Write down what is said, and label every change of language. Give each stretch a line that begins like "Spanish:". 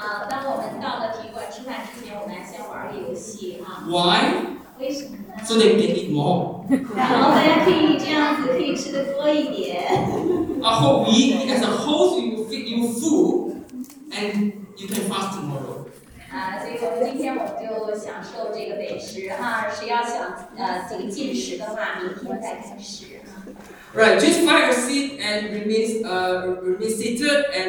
Chinese: 当我们到了体育馆吃饭之前，我们先玩个游戏哈。
English: Why?
Chinese: 为什么呢？
English: So that we can eat more.
Chinese: 然后大家可以这样子，可以吃的多一点。
English: I hope we, as a host, we will feed you food, and you can fast tomorrow.
Chinese: 所以我们今天我们就享受这个美食哈，谁要想这个进食的话，明天再开始。
English: Right, just find your seat and remain seated and.